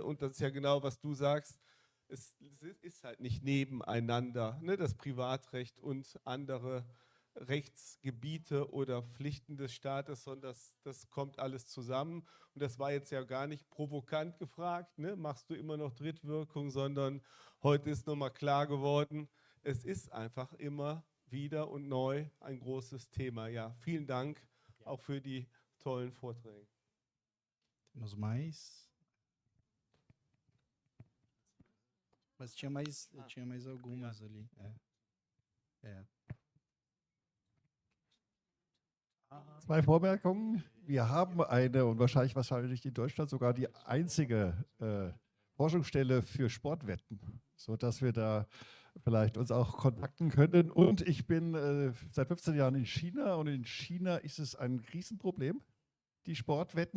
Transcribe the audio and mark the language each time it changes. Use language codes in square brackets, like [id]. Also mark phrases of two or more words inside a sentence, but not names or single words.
[de] Und das ist ja genau, was du sagst. Es ist halt nicht nebeneinander, ne, das Privatrecht und andere Rechtsgebiete oder Pflichten des Staates, sondern das kommt alles zusammen. Und das war jetzt ja gar nicht provokant gefragt, ne? Machst du immer noch Drittwirkung, sondern heute ist nochmal klar geworden, es ist einfach immer wieder und neu ein großes Thema. Ja, vielen Dank auch für die tollen Vorträge. [pt] Temos mais? Mas tinha mais algumas ali. É. [de] 2 Vormerkungen. Wir haben eine und wahrscheinlich in Deutschland sogar die einzige Forschungsstelle für Sportwetten, sodass wir da vielleicht uns auch kontakten können. Und ich bin seit 15 Jahren in China und in China ist es ein Riesenproblem, die Sportwetten.